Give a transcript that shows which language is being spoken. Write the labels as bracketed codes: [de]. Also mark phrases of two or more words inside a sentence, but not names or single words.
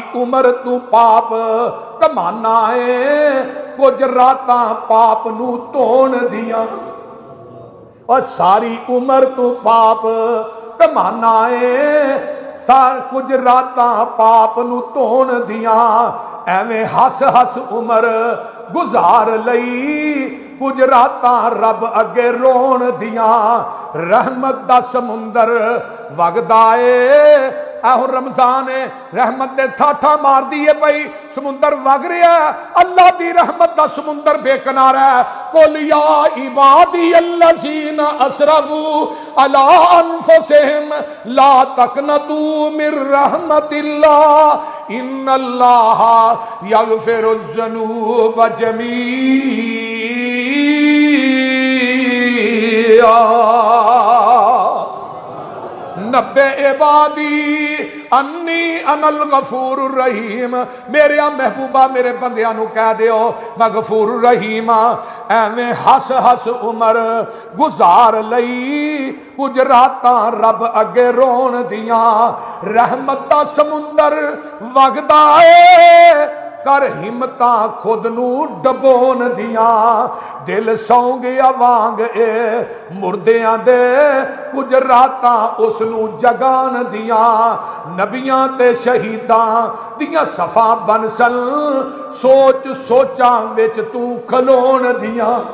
[pa] ਉਮਰ ਤੂੰ ਪਾਪ ਕਮਾਣਾ ਹੈ, ਕੁਝ ਰਾਤਾਂ ਪਾਪ ਨੂੰ ਧੋਣ ਦੀਆਂ, ਔਰ ਸਾਰੀ ਉਮਰ ਤੂੰ ਪਾਪ ਕਮਾਣਾ ਹੈ, ਸਾਰ ਕੁਝ ਰਾਤਾਂ ਪਾਪ ਨੂੰ ਧੋਣ ਦੀਆਂ, ਐਵੇਂ ਹੱਸ ਹੱਸ ਉਮਰ ਗੁਜ਼ਾਰ ਲਈ, ਕੁਝ ਰਾਤਾਂ ਰੱਬ ਅੱਗੇ ਰੋਣ ਦੀਆਂ, ਰਹਿਮਤ ਦਾ ਸਮੁੰਦਰ ਵਗਦਾ ਏ। ਇਹੋ ਰਮਜ਼ਾਨ ਹੈ, ਰਹਿਮਤ ਦੇ ਠਾਠਾਂ ਮਾਰਦੀ ਹੈ ਪਈ, ਸਮੁੰਦਰ ਵਗ ਰਿਹਾ ਹੈ, ਅੱਲਾ ਦੀ ਰਹਿਮਤ ਦਾ ਸਮੁੰਦਰ ਬੇਕਨਾਰਾ ਹੈ। [ar] قل يا عبادي الذين أسرفوا على أنفسهم لا تقنطوا من رحمة الله إن الله يغفر الذنوب جميعا نبئ عبادي أني أنا الغفور الرحيم. [pa] ਮੇਰੇ ਮਹਿਬੂਬਾ ਮੇਰੇ ਬੰਦਿਆਂ ਨੂੰ ਕਹਿ ਦਿਓ ਮੈਂ ਗ਼ਫ਼ੂਰ ਰਹੀਮ ਹਾਂ। ਐਵੇਂ ਹੱਸ ਹੱਸ ਉਮਰ ਗੁਜ਼ਾਰ ਲਈ, ਕੁਝ ਰਾਤਾਂ ਰੱਬ ਅੱਗੇ ਰੋਣ ਦੀਆਂ, ਰਹਿਮਤ ਦਾ ਸਮੁੰਦਰ ਵਗਦਾ ਏ, ਕਰ ਹਿੰਮਤਾਂ ਖ਼ੁਦ ਨੂੰ ਡਬੋਣ ਦੀਆਂ, ਦਿਲ ਸੌਂ ਗਿਆ ਵਾਂਗ ਏ ਮੁਰਦਿਆਂ ਦੇ, ਕੁਝ ਰਾਤਾਂ ਉਸ ਨੂੰ ਜਗਾਣ ਦੀਆਂ, ਨਬੀਆਂ ਤੇ ਸ਼ਹੀਦਾਂ ਦੀਆਂ ਸਫ਼ਾਂ ਬਣਸਨ, ਸੋਚ ਸੋਚਾਂ ਵਿੱਚ ਤੂੰ ਖਲੋਣ ਦੀਆਂ।